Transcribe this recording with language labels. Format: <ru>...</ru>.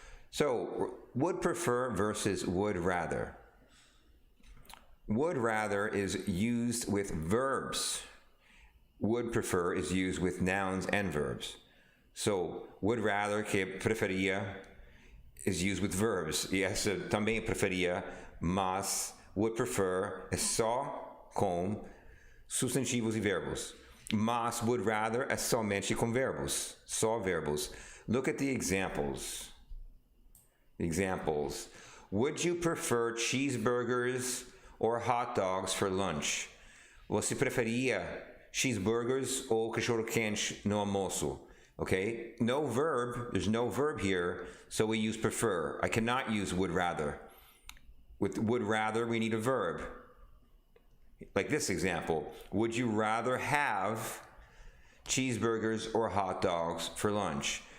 <en>So, would prefer versus would rather. Would rather is used with verbs. Would prefer is used with nouns and verbs. So, would rather,</en> <pt>que preferia,</pt> <en>is used with verbs.</en> <pt>E essa também preferia, mas would prefer é só com substantivos e verbos. Mas would rather é somente com verbos. Só verbos.</pt> <en>Look at the examples. Examples. Would you prefer cheeseburgers or hot dogs for lunch?</en> <pt>Você preferia cheeseburgers ou cachorro-quente no almoço?</pt> <en>Okay? No verb. There's no verb here, so we use prefer. I cannot use would rather. With would rather, we need a verb. Like this example. Would you rather have cheeseburgers or hot dogs for lunch?</en>